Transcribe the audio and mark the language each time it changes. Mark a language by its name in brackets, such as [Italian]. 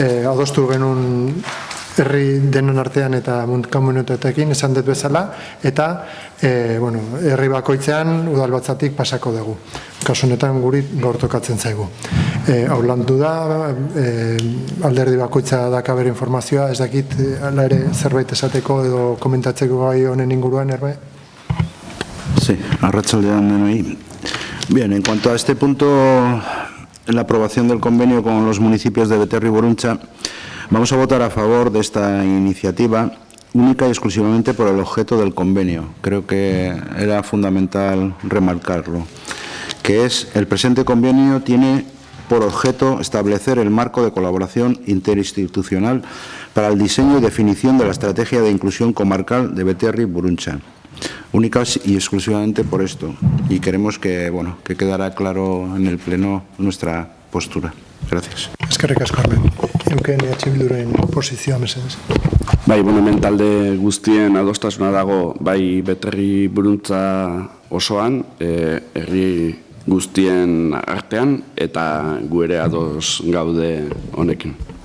[Basque] Adostu genuen herri denon artean eta komunitateekin esan dut bezala, eta herri bakoitzean udalbatzatik pasako dugu. Kasu honetan guri gaur tokatzen zaigu. Hau landu da, alderdi bakoitza dakaber informazioa, ez dakit ala ere zerbait esateko edo komentatzeko gai honen inguruan, Erbe? Sí, arratsaldean denoi. [Spanish] Bien, en cuanto a este punto, en la aprobación del convenio con los municipios de Beterri y Burruntza, vamos a votar a favor de esta iniciativa única y exclusivamente por el objeto del convenio. Creo que era fundamental remarcarlo, que es el presente convenio tiene por objeto establecer el marco de colaboración interinstitucional para el diseño y definición de la estrategia de inclusión comarcal de Beterri y Burruntza. Única y exclusivamente por esto. Y queremos que quedara claro en el Pleno nuestra postura. Gracias. [Basque] Eskerrik asko, Armen. Euken Bilduren posizioa, mesedez. Bai, hemen talde guztien adostasuna dago, bai Beterri Burruntza osoan, herri guztien artean, eta gu ere ados gaude honekin.